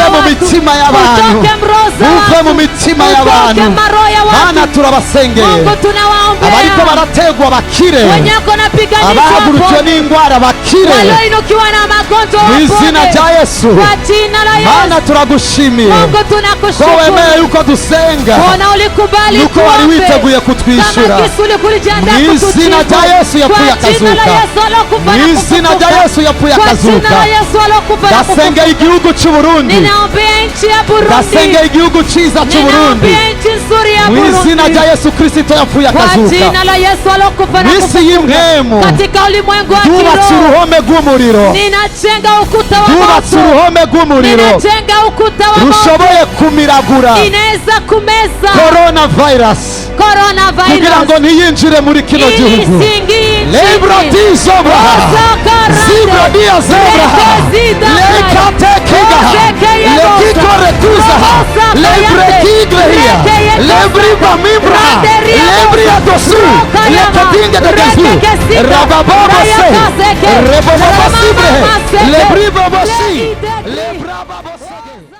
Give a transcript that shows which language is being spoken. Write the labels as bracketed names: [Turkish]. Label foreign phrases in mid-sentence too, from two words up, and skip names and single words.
[Swahili] za [Rundi] mu [Swahili] watu, [Rundi] mitima y'abantu, [Swahili] utoke roho za [Rundi] buve [Swahili] watu, [Rundi] mu mitima [Swahili] utoke [Rundi] y'abantu. maroho ya Mana [Swahili] watu. [Rundi] turabasengeye, [Swahili] Mungu tunawaombea [Rundi] abariko barategwa bakire, [Swahili] wenyeko napiganishwa [Rundi] abahagurukiwe [Swahili] wapone, [Rundi] n'indwara bakire [Swahili] walioinukiwa na magonjwa [Rundi] mu izina [Swahili] wapone [Rundi] rya Yesu. [Swahili] kwa jina la [Rundi] Mana Yesu. turagushimiye [Swahili] Mungu [Rundi] ko wemeye [Swahili] tunakushukuru, [Rundi] yuko dusenga, [Swahili] Bwana ulikubali [Rundi] yuko wari [Swahili] tuombe, [Rundi] witeguye kutwishyura. [Swahili] kama Yesu ulikujiandaa [Rundi] Mu [Swahili] kutujibu. [Rundi] izina rya Yesu yapfuye [Swahili] Kwa jina la [Rundi] akazuka. [Swahili] Yesu alokufa [Rundi] Mu [Swahili] na [Rundi] izina [Swahili] kufufuka. [Rundi] rya Yesu yapfuye [Swahili] Kwa jina [Rundi] akazuka. [Swahili] la Yesu alokufa na [Rundi] Ndasengeye [Swahili] kufufuka. [Rundi] igihugu cy'u Burundi, [Swahili] Ninaombea nchi ya Burundi, [Rundi] ndasengeye igihugu cyiza cy'u Burundi, [Swahili] ninaombea nchi nzuri ya [Rundi] mu izina [Swahili] Burundi. [Rundi] rya Yesu Kristo yapfuye [Swahili] Kwa [Rundi] akazuka. [Swahili] jina la Yesu alokufa na [Rundi] Mu isi [Swahili] kufufuka. [Rundi] y'imhemu [Swahili] Katika ulimwengu wa [Rundi] dubatse [Swahili] kiroho [Rundi] uruhome rw'umuriro, [Swahili] ninajenga ukuta wa [Rundi] dubatse [Swahili] moto, [Rundi] uruhome rw'umuriro [Swahili] ninajenga ukuta wa moto [Rundi] rushoboye kumiragura [Swahili] inaweza kumeza [Rundi] coronavirus kugira [Swahili] coronavirus [Rundi] ngo ntiyinjire muri kino gihugu. Lebro dizobra zibro dia zebra lekatekiga lekikoretuza lebrekigleia lebriba mimbra lebria dosu leketinga degezu rabababase rebobabasibre lebribabasi lebrababasage